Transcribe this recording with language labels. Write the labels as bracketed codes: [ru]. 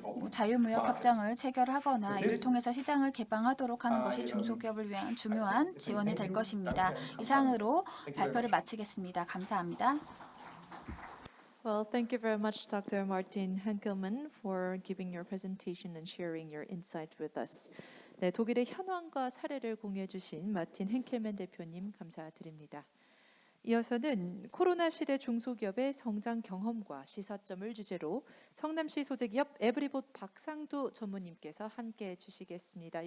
[ko] 자유무역 협정을 체결하거나 이를 통해서 시장을 개방하도록 하는 것이 중소기업을 위한 중요한 지원이 될 것입니다. 이상으로 발표를 마치겠습니다. 감사합니다. [en] Well, thank you very much, Dr. Martin Henkelmann, for giving your presentation and sharing your insight with us. [ko] 네, 독일의 현황과 사례를 공유해 주신 마틴 henkelmann 대표님 감사드립니다. 이어서는 코로나 시대 중소기업의 성장 경험과 시사점을 주제로 성남시 소재 기업 에브리봇 박상두 전무님께서 함께해 주시겠습니다.